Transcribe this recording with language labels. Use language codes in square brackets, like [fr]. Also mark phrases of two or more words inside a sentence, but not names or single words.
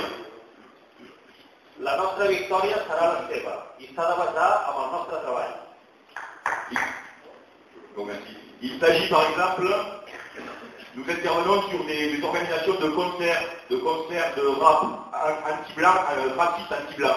[ca] La nostra victòria serà la seva i s'ha de basar en el nostre treball. [fr] Il s'agit par exemple, nous intervenons sur des organisations de concerts de rap anti-blanc, racistes anti-blanc.